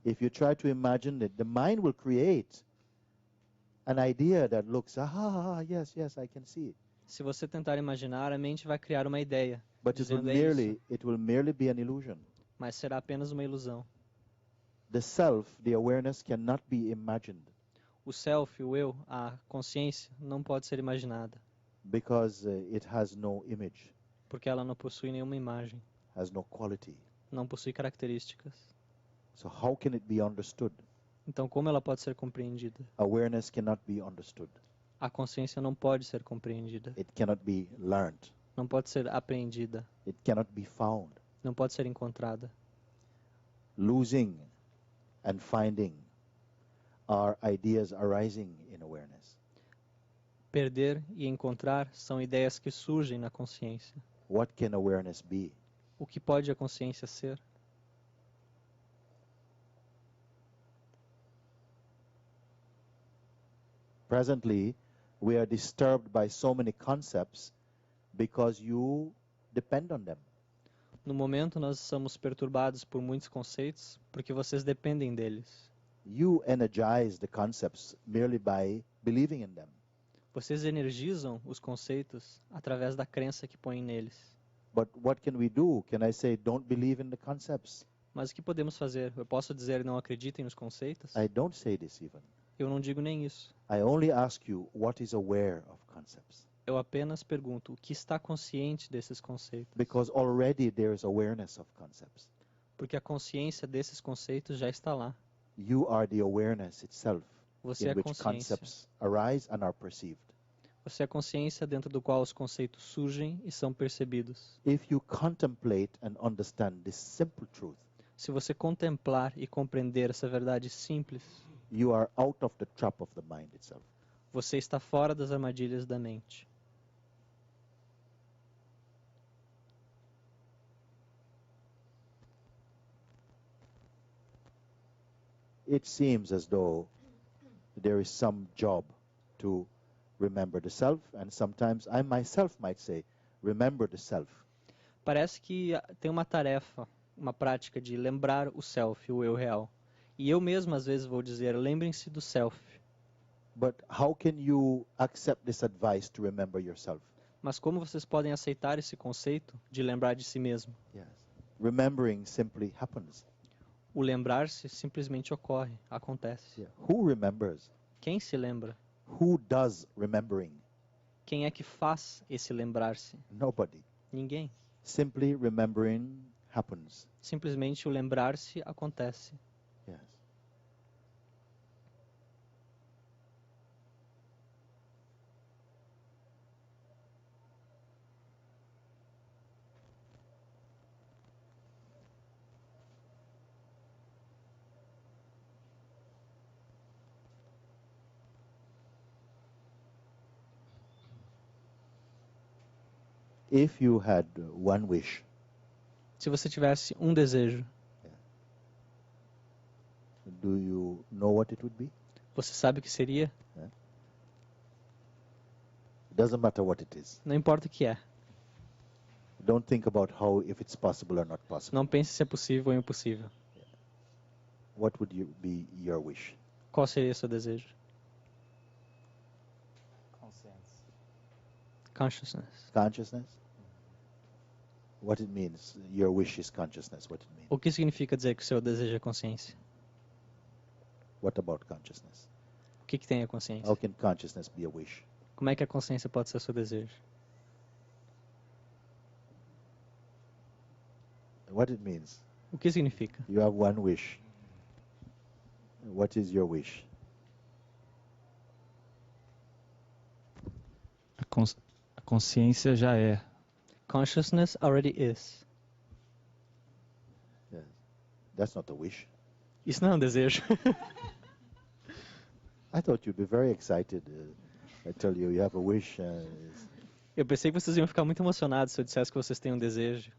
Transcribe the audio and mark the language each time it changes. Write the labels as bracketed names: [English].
[English] If you try to imagine it, the mind will create an idea that looks, yes, I can see it. [Portuguese] Se você tentar imaginar, a mente vai criar uma ideia, [English] But [Portuguese] dizendo é isso, [English] it will merely be an illusion. [Portuguese] mas será apenas uma ilusão. [English] The self, the awareness cannot be imagined [Portuguese] O self, o eu, a consciência, não pode ser imaginada, [English] because it has no image, [Portuguese] porque ela não possui nenhuma imagem, [English] has no quality. [Portuguese] não possui características. [English] So how can it be understood? [Portuguese] Então, como ela pode ser compreendida? [English] Awareness cannot be understood. [Portuguese] A consciência não pode ser compreendida, [English] It cannot be learned. [Portuguese] não pode ser apreendida, [English] It cannot be found. [Portuguese] não pode ser encontrada. [English] Losing and finding are ideas arising in awareness. [Portuguese] Perder e encontrar são ideias que surgem na consciência. [English] What can awareness be? [Portuguese] O que pode a consciência ser? [English] Presently, we are disturbed by so many concepts because you depend on them. [Portuguese] No momento, nós somos perturbados por muitos conceitos porque vocês dependem deles. [English] You energize the concepts merely by believing in them. [Portuguese] Vocês energizam os conceitos através da crença que põem neles. [English] But what can we do? Can I say, don't believe in the concepts? [Portuguese] Mas o que podemos fazer? Eu posso dizer não acreditem nos conceitos? [English] I don't say this even. [Portuguese] Eu não digo nem isso. [English] I only ask you what is aware of concepts. [Portuguese] Eu apenas pergunto o que está consciente desses conceitos. [English] Because already there is awareness of concepts. [Portuguese] Porque a consciência desses conceitos já está lá. [English] You are the awareness itself [Portuguese] Você [English] in [Portuguese] é a [English] which [Portuguese] consciência. [English] concepts arise and are perceived. [Portuguese] Você é a consciência dentro do qual os conceitos surgem e são percebidos. [English] If you contemplate and understand this simple truth, [Portuguese] Se você contemplar e compreender essa verdade simples, [English] you are out of the trap of the mind itself. [Portuguese] você está fora das armadilhas da mente. [English] It seems as though there is some job to remember the self, and sometimes I myself might say, remember the self. [Portuguese] Parece que tem uma tarefa, uma prática de lembrar o self, o eu real. E eu mesmo às vezes vou dizer, lembrem-se do self. [English] But how can you accept this advice to remember yourself? [Portuguese] Mas como vocês podem aceitar esse conceito de lembrar de si mesmo? [English] Yes. Remembering simply happens. [Portuguese] O lembrar-se simplesmente ocorre, acontece. [English] Yeah. Who remembers? [Portuguese] Quem se lembra? [English] Who does remembering? [Portuguese] Quem é que faz esse lembrar-se? [English] Nobody. [Portuguese] Ninguém. [English] Simply remembering happens. [Portuguese] Simplesmente o lembrar-se acontece. [English] Yes. If you had one wish, [Portuguese] Se você tivesse um desejo, [English] do you know what it would be? [Portuguese] você sabe o que seria? [English] It doesn't matter what it is. [Portuguese] Não importa o que é. [English] Don't think about how, if it's possible or not possible. [Portuguese] Não pense se é possível ou impossível. [English] What would be your wish? [Portuguese] Qual seria o seu desejo? [English] Consciousness. Consciousness? What it means? Your wish is consciousness. What it means? [Portuguese] O que significa dizer que o seu desejo é consciência? [English] What about consciousness? [Portuguese] O que tem a consciência? [English] How can consciousness be a wish? [Portuguese] Como é que a consciência pode ser o seu desejo? [English] What it means? [Portuguese] O que significa? [English] You have one wish. What is your wish? [Portuguese] A consciência já é. [English] Consciousness already is. Yes. That's not a wish. [Portuguese] Isso não é um desejo. [English] I thought you'd be very excited. I tell you, you have a wish. [Portuguese] Eu pensei que vocês iam ficar muito emocionados se eu dissesse que vocês têm um desejo.